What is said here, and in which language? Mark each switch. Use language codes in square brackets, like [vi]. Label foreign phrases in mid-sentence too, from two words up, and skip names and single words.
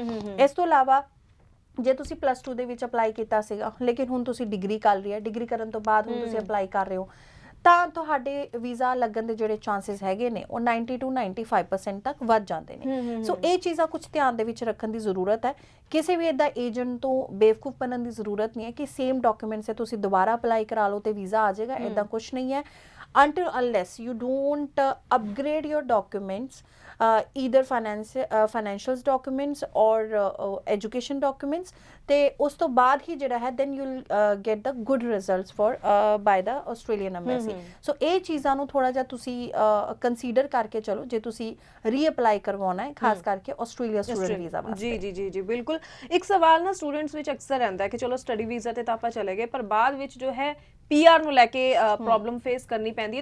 [pa] ਇਸ ਤੋਂ ਇਲਾਵਾ ਜੇ ਤੁਸੀਂ +2 ਦੇ ਵਿੱਚ ਅਪਲਾਈ ਕੀਤਾ ਸੀਗਾ ਲੇਕਿਨ ਹੁਣ ਤੁਸੀਂ ਡਿਗਰੀ ਕਰ ਲਈ ਹੈ, ਡਿਗਰੀ ਕਰਨ ਤੋਂ ਬਾਅਦ ਹੁਣ ਤੁਸੀਂ ਅਪਲਾਈ ਕਰ ਰਹੇ ਹੋ ਤਾਂ ਤੁਹਾਡੇ ਵੀਜ਼ਾ ਲੱਗਣ ਦੇ ਜਿਹੜੇ ਚਾਂਸਸ ਹੈਗੇ ਨੇ ਉਹ 90 to 95% ਤੱਕ ਵੱਧ ਜਾਂਦੇ ਨੇ। ਸੋ ਇਹ ਚੀਜ਼ਾਂ ਕੁਝ ਧਿਆਨ ਦੇ ਵਿੱਚ ਰੱਖਣ ਦੀ ਜ਼ਰੂਰਤ ਹੈ। ਕਿਸੇ ਵੀ ਇਦਾਂ ਏਜੰਟ ਤੋਂ ਬੇਵਕੂਫ ਬਣਨ ਦੀ ਜ਼ਰੂਰਤ ਨਹੀਂ ਹੈ ਕਿ [en] same documents [pa] ਹੈ ਤੁਸੀਂ ਦੁਬਾਰਾ ਅਪਲਾਈ ਕਰਾ ਲਓ ਤੇ ਵੀਜ਼ਾ ਆ ਜਾਏਗਾ, ਇਦਾਂ ਕੁਝ ਨਹੀਂ ਹੈ। [en] until unless you don't upgrade your documents, either financials documents or education documents, [pa] ਤੇ ਉਸ ਤੋਂ ਬਾਅਦ ਹੀ ਜਿਹੜਾ ਹੈ [en] then you'll get the good results for by the Australian embassy। [pa] ਸੋ ਇਹ ਚੀਜ਼ਾਂ ਨੂੰ ਥੋੜਾ ਜਿਹਾ ਤੁਸੀਂ ਕੰਸੀਡਰ ਕਰਕੇ ਚਲੋ ਜੇ ਤੁਸੀਂ ਰੀਅਪਲਾਈ ਕਰਵਾਉਣਾ ਹੈ ਖਾਸ ਕਰਕੇ [en] Australia student visa [pa] ਵਾਸਤੇ। ਜੀ ਬਿਲਕੁਲ। ਇੱਕ ਸਵਾਲ ਨਾ ਸਟੂਡੈਂਟਸ ਵਿੱਚ ਅਕਸਰ ਰਹਿੰਦਾ ਹੈ ਕਿ ਚਲੋ [en] study visa [pa] ਤੇ ਤਾਂ ਆਪਾਂ ਚਲੇ ਗਏ ਪਰ ਬਾਅਦ ਵਿੱਚ ਜੋ ਹੈ PR ਨੂੰ ਲੈ ਕੇ [en] problem face [pa] ਕਰਨੀ ਪੈਂਦੀ ਹੈ।